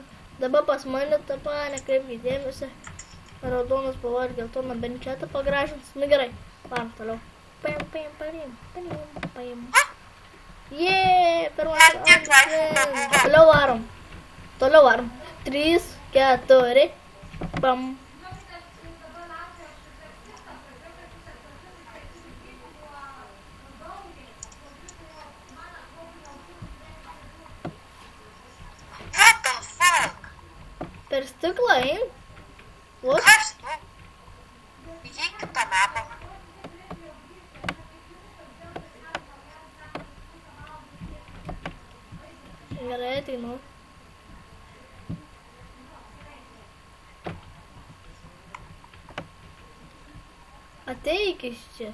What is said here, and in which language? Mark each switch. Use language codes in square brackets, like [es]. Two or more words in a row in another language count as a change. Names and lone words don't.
[lt] Dabar pas mane tą nekreipkite dėmesį. Raudonas spalva ir geltona bent čia tą pagražins. Nu gerai, varom toliau. Paim. Jee, pirmas raundas. Toliau varom. 3, 4. Pam. [en] What the fuck? [lt] Per stiklą eim. [en] What? [lt] Kas tu? Įeik kitą mapą. Gerai, ateinu. Ateik iš čia.